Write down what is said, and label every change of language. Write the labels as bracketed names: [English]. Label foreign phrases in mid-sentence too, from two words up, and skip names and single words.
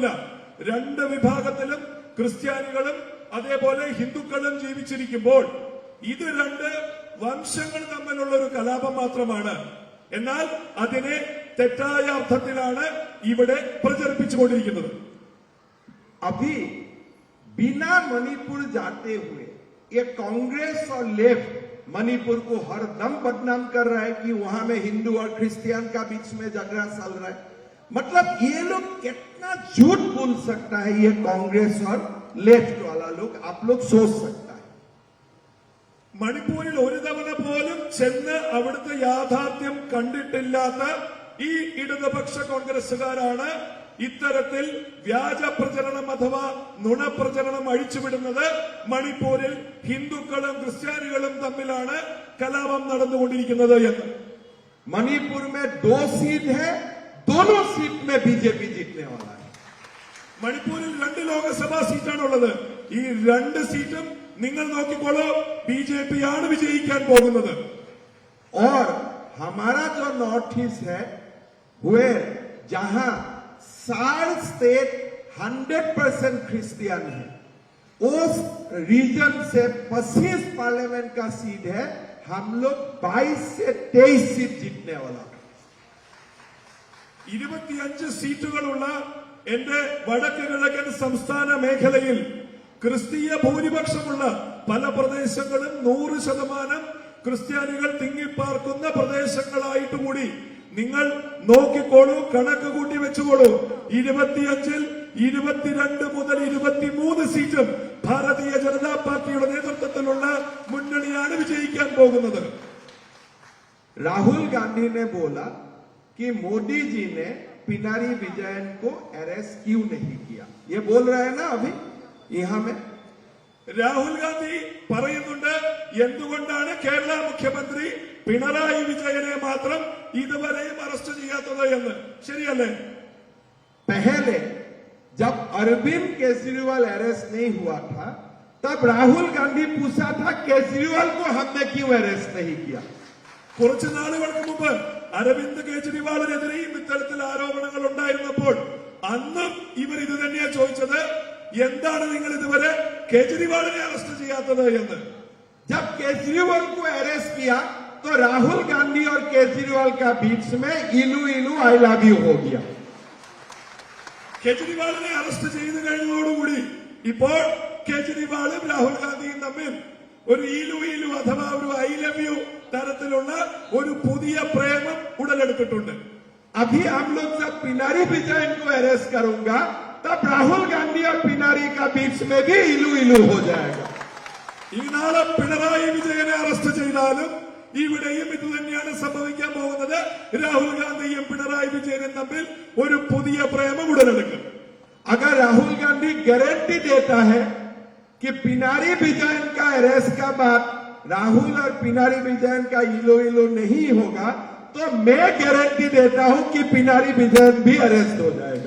[Malayalam] രണ്ട് വിഭാഗത്തിലും ക്രിസ്ത്യാനികളും അതേപോലെ ഹിന്ദുക്കളും ജീവിച്ചിരിക്കുമ്പോൾ ഇത് രണ്ട് വംശങ്ങൾ തമ്മിലുള്ള ഒരു കലാപം മാത്രമാണ്. എന്നാൽ അതിനെ തെറ്റായ അർത്ഥത്തിലാണ് ഇവിടെ പ്രചരിപ്പിച്ചുകൊണ്ടിരിക്കുന്നത്. [Hindi] अभी बिना मणिपुर जाते हुए ये कांग्रेस और लेफ्ट मणिपुर को हर दम बदनाम कर रहा है कि वहां में हिंदू और क्रिश्चियन का बीच में झगड़ा चल रहा है. मतलब ये लोग कितना झूठ बोल सकता है ये कांग्रेस और लेफ्ट वाला लोग, आप लोग सोच सकता है. [Malayalam] മണിപ്പൂരിൽ ഒരു തവണ പോലും ചെന്ന് അവിടുത്തെ യാഥാർത്ഥ്യം കണ്ടിട്ടില്ലാത്ത ഈ ഇടതുപക്ഷ കോൺഗ്രസുകാരാണ് ഇത്തരത്തിൽ വ്യാജ പ്രചരണം അഥവാ നുണപ്രചരണം അഴിച്ചുവിടുന്നത്. മണിപ്പൂരിൽ ഹിന്ദുക്കളും ക്രിസ്ത്യാനികളും തമ്മിലാണ് കലാപം നടന്നുകൊണ്ടിരിക്കുന്നത് എന്ന്. [Hindi] मणिपुर में 2 सीट है, दोनों सीट में बीजेपी जीतने वाला है. [Malayalam] മണിപ്പൂരിൽ 2 ലോക്സഭാ സീറ്റാണുള്ളത്. ഈ 2 സീറ്റും നിങ്ങൾ നോക്കിക്കോളൂ, BJP ആണ് വിജയിക്കാൻ പോകുന്നത്. [Hindi] और हमारा जो [English] north east [Hindi] है हुए जहां 60 स्टेट 100% क्रिश्चियन है, उस रीजन से 25 पार्लियामेंट का सीट है. हम लोग 22 से 23 सीट जीतने वाला. [Malayalam] 25 സീറ്റുകളുള്ള എന്റെ വടക്ക് കിഴക്കൻ സംസ്ഥാന മേഖലയിൽ ക്രിസ്തീയ ഭൂരിപക്ഷമുള്ള പല പ്രദേശങ്ങളും 100% ക്രിസ്ത്യാനികൾ തിങ്ങിപ്പാർക്കുന്ന പ്രദേശങ്ങളായിട്ട് കൂടി നിങ്ങൾ നോക്കിക്കോളൂ, കണക്ക് കൂട്ടി വെച്ചുകൊള്ളൂ. 25-ൽ 22 മുതൽ 23 സീറ്റും ഭാരതീയ ജനതാ പാർട്ടിയുടെ നേതൃത്വത്തിലുള്ള മുന്നണിയാണ് വിജയിക്കാൻ പോകുന്നത്. [Hindi] राहुल गांधी ने बोला कि मोदी जी ने पिनारी विजयन को अरेस्ट क्यों नहीं किया. ये बोल रहे हैं ना अभी यहां में. [Malayalam] രാഹുൽ ഗാന്ധി പറയുന്നുണ്ട് എന്തുകൊണ്ടാണ് കേരള മുഖ്യമന്ത്രി പിണറായി വിജയനെ മാത്രം ഇതുവരെയും അറസ്റ്റ് ചെയ്യാത്തത് എന്ന്. ശരിയല്ലേ? [Hindi] पहले जब अरविंद केजरीवाल अरेस्ट नहीं हुआ था तब राहुल गांधी पूछा था केजरीवाल को हमने क्यों अरेस्ट नहीं किया। [Malayalam] കുറച്ചു നാളുകൾക്ക് മുമ്പ് അരവിന്ദ് കെജ്രിവാളിനെതിരെയും ഇത്തരത്തിൽ ആരോപണങ്ങൾ ഉണ്ടായിരുന്നപ്പോൾ അന്നും ഇവർ ഇത് തന്നെയാണ് ചോദിച്ചത്, എന്താണ് നിങ്ങൾ ഇതുവരെ കേജ്രിവാളിനെ അറസ്റ്റ് ചെയ്യാത്തത് എന്ന്. [Hindi] जब केजरीवाल को अरेस्ट किया तो राहुल गांधी और केजरीवाल का बीच में इलू इलू [English] I love you [Hindi] हो गया। [Malayalam] കേജ്രിവാളിനെ അറസ്റ്റ് ചെയ്തു കഴിഞ്ഞതോടുകൂടി ഇപ്പോൾ കേജ്രിവാളും രാഹുൽ ഗാന്ധിയും തമ്മിൽ ഒരു ഈലു ഈലു അഥവാ ഒരു [English] I love you [Malayalam] തരത്തിലുള്ള ഒരു പുതിയ പ്രേമം ഉടലെടുത്തിട്ടുണ്ട്. [Hindi] अभी हम लोग जब पिनारी विजयन को अरेस्ट करूंगा तब राहुल गांधी और पिनारी का बीच में भी इलू इलू हो जाएगा। [Malayalam] ഈ നാളെ പിണറായി വിജയനെ അറസ്റ്റ് ചെയ്താലും ഇവിടെയും ഇത് തന്നെയാണ് സംഭവിക്കാൻ പോകുന്നത്. രാഹുൽ ഗാന്ധിയും പിണറായി വിജയനും തമ്മിൽ ഒരു പുതിയ പ്രേമം ഉടലെടുക്കും. [Hindi] अगर राहुल गांधी गारंटी देता है कि पिनारी विजयन का अरेस्ट का बाद राहुल और पिनारी विजयन का इलो इलो नहीं होगा तो मैं गारंटी देता हूं कि पिनारी विजयन भी अरेस्ट हो जाएगा।